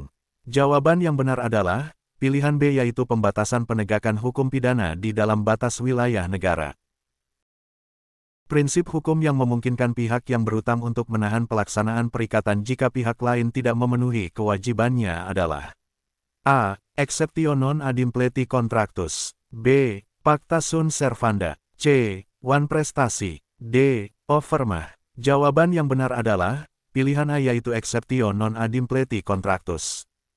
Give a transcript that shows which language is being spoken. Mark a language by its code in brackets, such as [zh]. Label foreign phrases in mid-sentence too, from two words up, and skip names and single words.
[id] Jawaban yang benar adalah, pilihan B yaitu pembatasan penegakan hukum pidana di dalam batas wilayah negara. Prinsip hukum yang memungkinkan pihak yang berutang untuk menahan pelaksanaan perikatan jika pihak lain tidak memenuhi kewajibannya adalah A. [la] Exceptio non adimpleti contractus, B. Pacta sunt servanda, [id] C. One prestasi, D. Offermah. Jawaban yang benar adalah, pilihan A yaitu [la] exceptio non adimpleti contractus.